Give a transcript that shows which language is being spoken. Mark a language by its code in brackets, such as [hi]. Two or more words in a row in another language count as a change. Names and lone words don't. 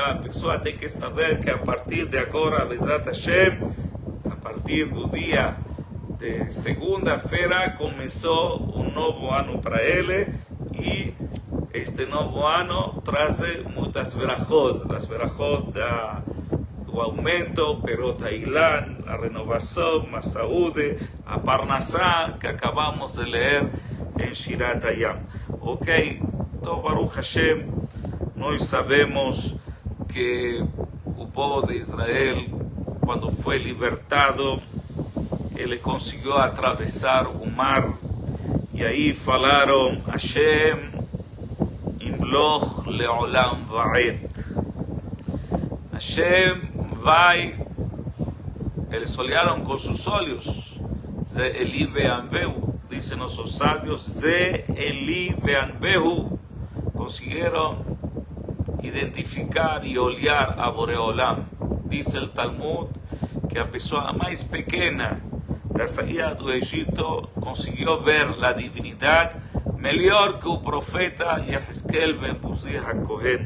[pt] A pessoa tem que saber que a partir de agora, [he] בעזרת השם, [pt] a partir do dia de segunda-feira, começou um novo ano para ele, e este novo ano traz muitas verajot, as verajot do aumento, [he] פירות האילן, [pt] a renovação, a saúde, a Parnassá, que acabamos de ler em Shirat Hayam. Ok, então [he] ברוך השם, [pt] nós sabemos que o povo de Israel, quando foi libertado, ele conseguiu atravessar o mar E aí falaram, [he] השם ימלוך לעולם ועד. [pt] Hashem vai, eles olharam com seus olhos, [he] זה אלי ואנוהו, [pt] dizem nossos sábios, [he] זה אלי ואנוהו, [pt] conseguiram identificar e olhar a Boreolam. Diz o Talmud que a pessoa mais pequena da saída do Egito conseguiu ver a divindade melhor que o profeta Yehezkel ben Buzi HaKohen.